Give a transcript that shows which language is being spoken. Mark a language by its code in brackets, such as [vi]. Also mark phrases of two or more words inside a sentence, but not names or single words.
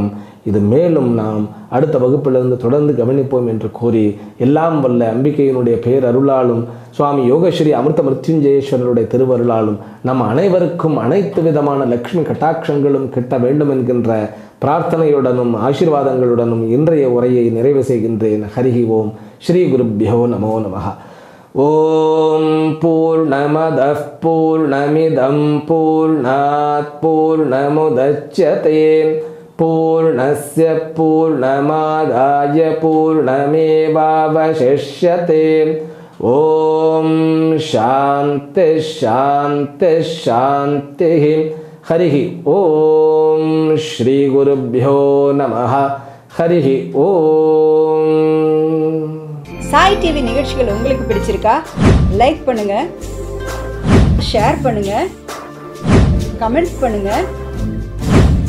[ta] இது மேலும் நாம் அடுத்த வகுப்பிலிருந்து தொடர்ந்து கவனிப்போம் என்று கூறி, எல்லாம் வல்ல அம்பிகையினுடைய பேரருளாலும் சுவாமி யோகஸ்ரீ அமிர்த மிருத்யுஞ்சயேஸ்வரருடைய திருவருளாலும் நம் அனைவருக்கும் அனைத்து விதமான லக்ஷ்மி கட்டாட்சங்களும் கிட்ட வேண்டும் என்கின்ற பிரார்த்தனையுடனும் ஆசீர்வாதங்களுடனும் இன்றைய உரையை நிறைவு செய்கின்றேன். [sa] हरिः ॐ श्री गुरुभ्यो नमो नमः ॐ पूर्णमदः पूर्णमिदं पूर्णात् पूर्णमुदच्यते पूर्णस्य पूर्णमादाय पूर्णमेवावशिष्यते. ॐ शान्तिः शान्तिः शान्तिः. हरिः ॐ श्री गुरुभ्यो नमः. हरिः ॐ. [ta] சாய் டிவி நிகழ்ச்சிகள் உங்களுக்கு பிடிச்சிருக்கா? லைக் பண்ணுங்க, ஷேர் பண்ணுங்க, கமெண்ட் பண்ணுங்க, சப்ஸ்கிரைப் பண்ணுங்க.